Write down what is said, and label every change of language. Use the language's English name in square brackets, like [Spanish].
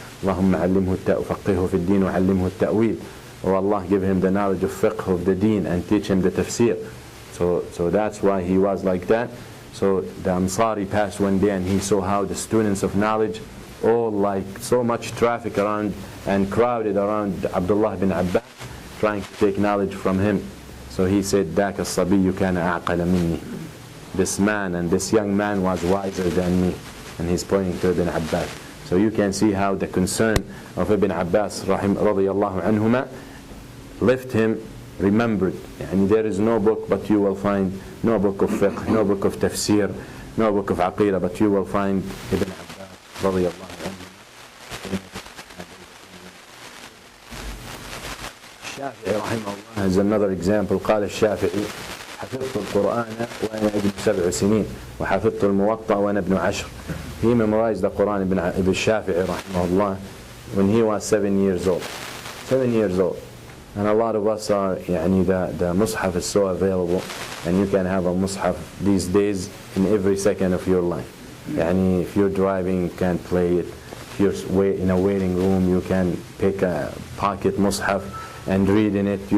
[Arabic] Allahumma allimhu faqihu fi din wa allimhu at-ta'wil. [English] Oh Allah, give him the knowledge of fiqh of the deen and teach him the tafsir. So that's why he was like that. So the Ansari passed one day and he saw how the students of knowledge, all like so much traffic around and crowded around Abdullah bin Abbas, trying to take knowledge from him. So he said, [Arabic] ذاك الصبي كان أعقل مني. [English] This man and this young man was wiser than me. And he's pointing to Ibn Abbas. So you can see how the concern of Ibn Abbas radiyallahu anhuma left him remembered. And there is no book, but you will find no book of fiqh, no book of tafsir, no book of aqidah, but you will find Ibn Abbas radiyallahu anhu. الشافعي [Arabic] رحمه الله [English] is another example. [Arabic] قال الشافعي حفظت القرآن وأنا ابن 7 سنين وحفظت الموطأ وأنا ابن 10. [English] He memorized the Quran, Ibn Shafi'i rahimahullah, when he was 7 years old. 7 years old. And a lot of us are, يعني the mushaf is so available, and you can have a mushaf these days in every second of your life. يعني if you're driving, you can play it. If you're in a waiting room, you can pick a pocket mushaf and read in it.